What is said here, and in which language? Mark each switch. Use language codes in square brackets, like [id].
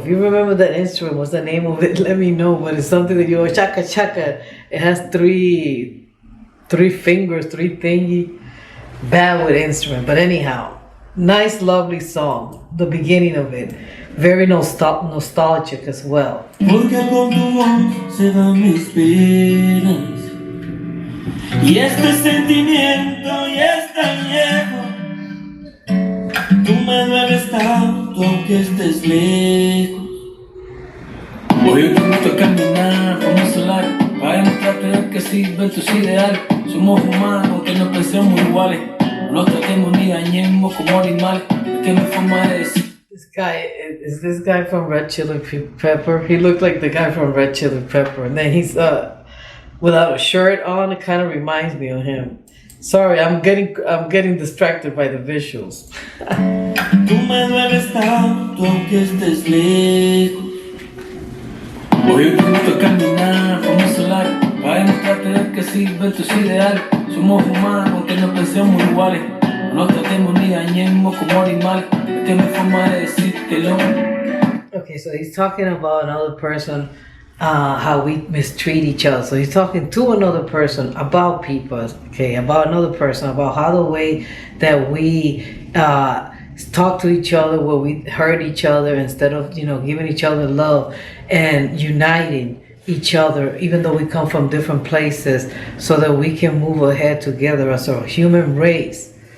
[en] If you remember that instrument, what's the name of it? Let me know. But it's something that you chaka chaka. It has three fingers, three thingy. Bad with instrument, but anyhow, nice, lovely song. The beginning of it, very nostalgic as well. [es] Porque con tu voz se van mis penas, y este sentimiento ya es tan viejo, tú me dueles tanto aunque estés lejos. Hoy te gusta caminar por un solar, para demostrarte que sirven tus ideales. Somos humanos, que no pensemos iguales, no nos tratemos ni dañemos como animales. Es que mi forma de decir. [en] This guy from Red Chili Pepper. He looked like the guy from Red Chili Pepper, and then he's without a shirt on. It kind of reminds me of him. Sorry, I'm getting distracted by the visuals. [es] Tú me dueles tanto aunque estés lejos. Hoy te gusta caminar por un solar, para demostrarte que sirven tus ideales. Somos humanos, que no pensemos iguales, no nos tratemos ni dañemos como animales. Es que mi forma de decírtelo. [en] Okay, so he's talking about another person, how we mistreat each other. So he's talking to another person about people, okay, about another person, about how the way that we talk to each other, where we hurt each other instead of, giving each other love and uniting each other, even though we come from different places, so that we can move ahead together as a human race.